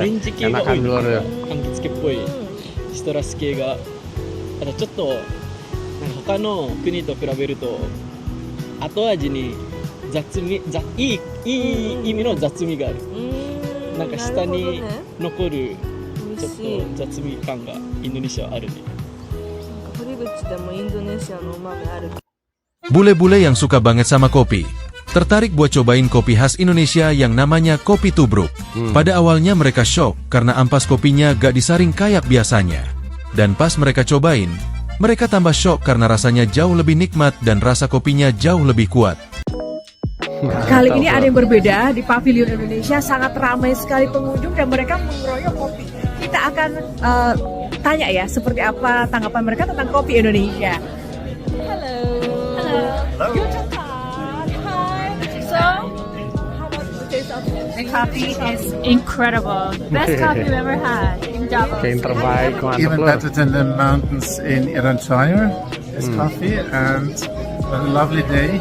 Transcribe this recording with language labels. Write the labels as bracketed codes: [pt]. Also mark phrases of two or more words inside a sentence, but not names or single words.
[ja] レンジ系が多い柑橘系っぽいシトラス系があとちょっとなんか他の国と比べると後味に雑味いい意味の雑味があるなんか下に残るちょっと雑味感がインドネシアはあるね堀口でもインドネシアの旨味ある [id] Bule-bule yang suka banget sama kopi tertarik buat cobain kopi khas Indonesia yang namanya kopi tubruk. Pada awalnya mereka shock karena ampas kopinya gak disaring kayak biasanya. Dan pas mereka cobain, mereka tambah shock karena rasanya jauh lebih nikmat dan rasa kopinya jauh lebih kuat. Kali ini ada yang berbeda di Pavilion Indonesia, sangat ramai sekali pengunjung dan mereka mengeroyok kopi. Kita akan tanya ya, seperti apa tanggapan mereka tentang kopi Indonesia. [en] Hello. Hi. So, how about the taste of the coffee? Is incredible. Best coffee you've ever had in Java. Even better than the mountains in Iranshair. This coffee and a lovely day.